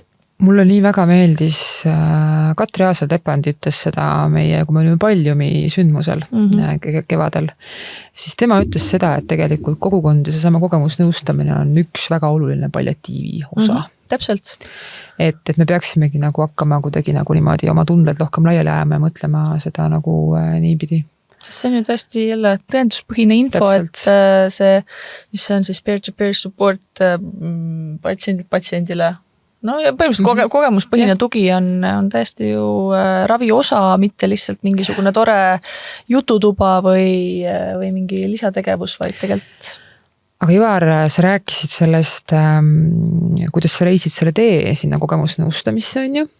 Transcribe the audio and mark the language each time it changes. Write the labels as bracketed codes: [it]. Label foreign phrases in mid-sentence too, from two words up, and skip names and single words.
[et] mulle nii väga meeldis Katri Aasel-Tepandi ütles seda meie, kui me olime Paljumi sündmusel kevadel, siis tema ütles seda, et tegelikult kogukond ja seesama kogemusnõustamine on üks väga oluline palliatiivi osa. Täpselt. Et me peaksimegi nagu hakkama kuidagi nagu niimoodi oma tunded rohkem laiali ajama ja mõtlema seda nagu niipidi. Sest see on ju tõesti jälle tõenduspõhine info, Täpselt. et see, mis on siis [en] peer-to-peer support [et] patsiendile. No ja põhimõtteliselt kogemuspõhine tugi on täiesti ju ravi osa, mitte lihtsalt mingisugune tore jututuba või mingi lisategevus, vaid tegelikult. Aga Ivar, sa rääkisid sellest, kuidas sa leidsid selle tee sinna kogemusnõustamisse, on ju?